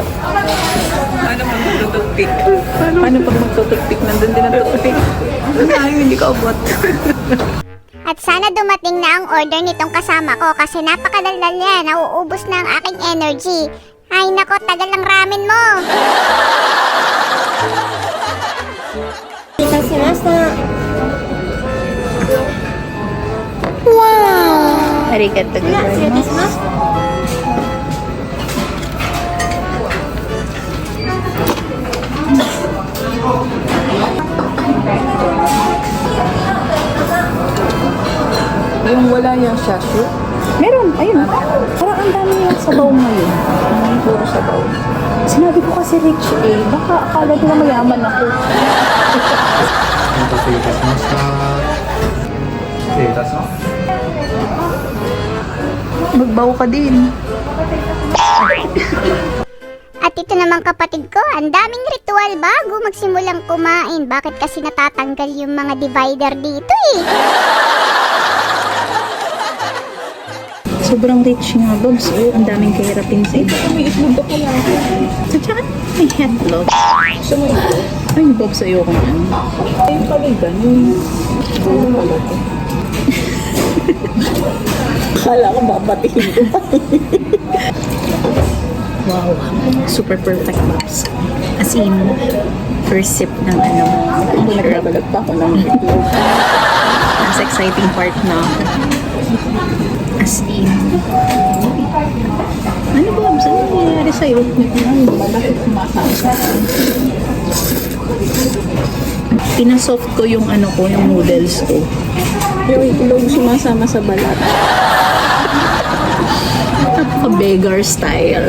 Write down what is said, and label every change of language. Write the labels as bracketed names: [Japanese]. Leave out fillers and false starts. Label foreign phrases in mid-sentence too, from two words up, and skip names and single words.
[Filipino] Paano pag magtutugpik? Paano pag magtutugpik? Nandun din ang tugpik. Ang layo, hindi ka abot. At sana dumating na ang order nitong kasama ko kasi napakadaldal niya, nauubos na ang aking energy. Ay nako, tagal ng ramen mo! Wow! [Japanese] ありがとうございます. [Filipino] Yung wala yung shashu. Meron, ayun. Parang ang dami yung sabaw ngayon. Puro sabaw. Sinabi ko kasi rich eh. Baka akala nila mayaman ako. [Japanese] お待たせいたしました。失礼いたします。 [Filipino] Magbaw ka din. At ito naman kapatid ko, ang daming ritual bago magsimulang kumain. Bakit kasi natatanggal yung mga divider dito eh? Sobrang rich nga, Bobs. Oh, ang daming kahirapin sa iba. May itlog ka pala. At saka may headlock. Gusto mo ito? Ay, Bobs, ayoko na. Ayun pala ganun. Gulo pala ito. Kala ko babatiin ko pa. [English] Wow. Super perfect, Bobs. As in, first sip [Filipino] ng ano. Kung nagbabalag pa ako ng itlog. Nasa exciting part na. [English] As in. [Filipino] Ano, Bobs? Ano nangyayari sa'yo? Malaki kumasama. Pinasoft ko yung ano ko, yung noodles ko. Yung itlog sumasama sa balat. [English] Beggar style.